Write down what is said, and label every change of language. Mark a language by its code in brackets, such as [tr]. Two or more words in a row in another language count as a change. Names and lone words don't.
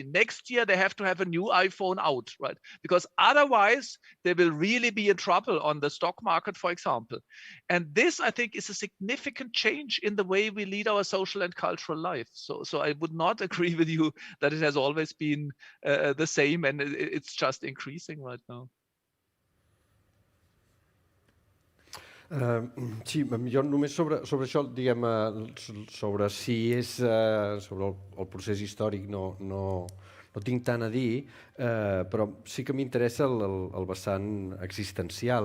[en] Next year, they have to have a new iPhone out, right? Because otherwise, they will really be in trouble on the stock market, for example. And this, I think, is a significant change in the way we lead our social and cultural life. So I would not agree with you that it has always been the same and it's just increasing right now. [ca] Sí, jo només sobre això, diguem, sobre si és sobre el procés històric no tinc tant a dir, però sí que m'interessa el vessant existencial.